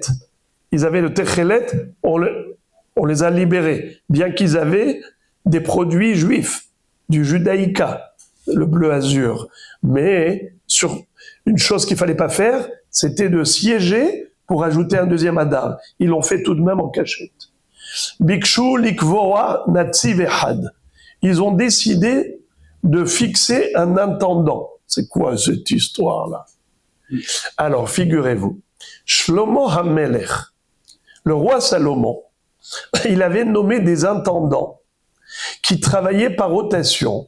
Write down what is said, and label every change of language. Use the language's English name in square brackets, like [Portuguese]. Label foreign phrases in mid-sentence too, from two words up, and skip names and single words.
[French] Ils avaient le Techelet, on les a libérés. Bien qu'ils avaient des produits juifs, du judaïka, le bleu azur. Mais sur une chose qu'il fallait pas faire, c'était de siéger pour ajouter un deuxième Adar. Ils l'ont fait tout de même en cachette. [Hebrew] ביקשו לקבוע נציב אחד. [French] Ils ont décidé de fixer un intendant. C'est quoi cette histoire-là? Alors, figurez-vous, Shlomo HaMelech, le roi Salomon, il avait nommé des intendants qui travaillaient par rotation.